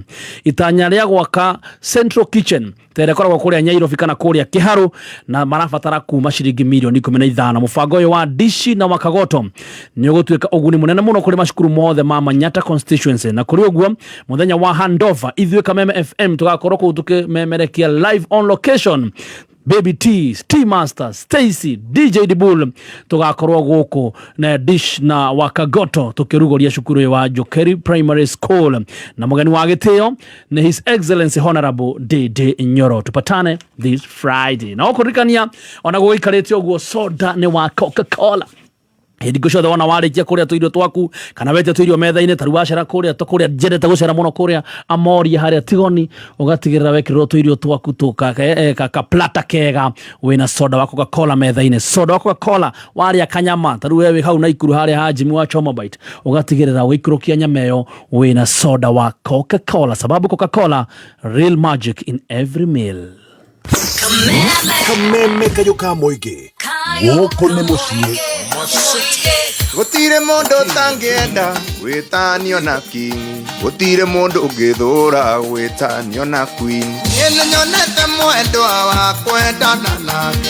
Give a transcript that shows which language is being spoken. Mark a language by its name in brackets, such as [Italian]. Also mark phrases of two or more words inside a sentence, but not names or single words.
[Kikuyu] Itanya rĩa gwaka Central Kitchen terekoragwo kũrĩa Nyairobi kana kũrĩa Kĩharũ, na marabatara kuma ciringi mirioni 15. Mũbango ũyũ wa Dishi na Wakagoto nĩ ũgũtuĩka ũguni mũnene mũno kũrĩ macukuru mothe ma Manyata constituency. Na kũrĩ ũguo mũthenya wa handover ithuĩ Kameme FM tũgakorwo kũu tũkĩmemerekia [English] live on location. [Kikuyu] Baby T, Tea Master, Stacy, DJ Dibul tugakorwo gũkũ na Dish na Wakagoto tukirugoria cukuru wa Njokeri Primary School, na mũgeni wa gĩtĩo nĩ His Excellency Honorable Dede Nyoro. [English] Tupatane this Friday. [Kikuyu] Na ũkũririkania ona gũikarĩte ũguo soda nĩ wa Coca-Cola. Hindi gucothe wana warĩkia kũrĩa tũirio twaku kana wete tũirio metha-inĩ taru wacera kũrĩa njendete gũcera mũno kũrĩa Amoria harĩa Tigoni, ũgatigĩrĩra wekĩrĩrwo tũirio twaku ka plata kega wĩna soda wa Coca-Cola metha-inĩ. Soda wa Coca-Cola warĩa kanyama taru wewe hau na ikuru harĩa ha Jimmy wa Chomobite, ũgatigĩrĩra wĩikũrũkia nyama ĩyo wĩna soda wa Coca-Cola, sababu Coca-Cola, [English] real magic in every meal. [Kikuyu] Kameme kayo kamoige. Woko ne mushie. Gutire mundu tangienda witanio na king. Gutire mundu ungithura witanio na queen. Yene nyonete mwendwa wa kwendana nake.